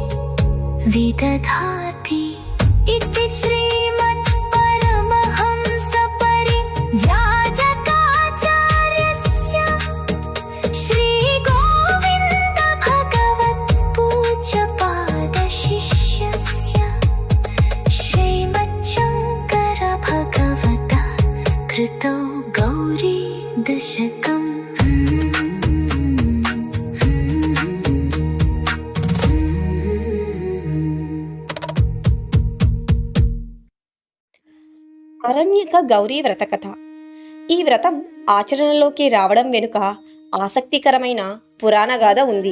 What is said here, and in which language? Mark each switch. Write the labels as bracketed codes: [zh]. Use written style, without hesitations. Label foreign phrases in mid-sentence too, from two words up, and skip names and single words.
[sa] विदधाति इति श्रीमत्परमहंसपरिव्राजकाचार्यस्य श्रीगोविन्दभगवत्पूज्यपादशिष्यस्य श्रीमच्छङ्करभगवतः कृतौ गौरी दशकम् [te] అరణ్యక గౌరీ వ్రత కథ. ఈ వ్రతం ఆచరణలోకి రావడం వెనుక ఆసక్తికరమైన పురాణగాథ ఉంది.